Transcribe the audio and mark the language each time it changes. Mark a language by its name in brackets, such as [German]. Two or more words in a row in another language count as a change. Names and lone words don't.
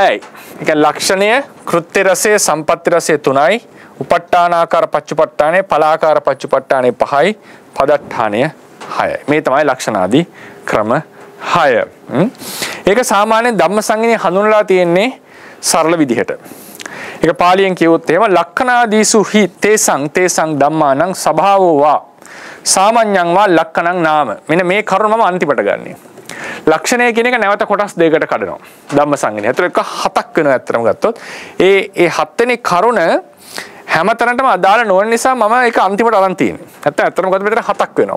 [Sinhala] ඒ කියන්නේ ලක්ෂණය, කෘත්‍ය රසය, සම්පatti රසය 3යි, උපට්ඨානාකාර පච්චුපට්ඨානය, ඵලාකාර පච්චුපට්ඨානය 5යි, පදට්ඨානය 6යි. මේ තමයි ලක්ෂණාදී ක්‍රම 6. ඒක සාමාන්‍යයෙන් ධම්මසංගණී හඳුන්වලා තියෙන්නේ සරල විදිහට. ඒක පාලියෙන් කියවොත් එහෙම [Pali] ලක්ඛනාදීසු හි තේසං ධම්මානං සභාවෝ වා සාමාන්‍යං වා ලක්ඛණං නාම. [Sinhala] මෙන්න මේ කරුණ මම අන්තිමට ගන්නෙ. ලක්ෂණය කියන එක නැවත කොටස් දෙකකට කඩනවා. ධම්මසංගණය. ඒතර එක 7ක් වෙනවා ඇත්තටම ගත්තොත්. ඒ 7 වෙනි කරුණ හැමතැනටම අදාළ නොවන නිසා මම ඒක අන්තිමට අරන් තියෙන්නේ. නැත්නම් ඇත්තටම ගත්තොත් මෙතන 7ක් වෙනවා.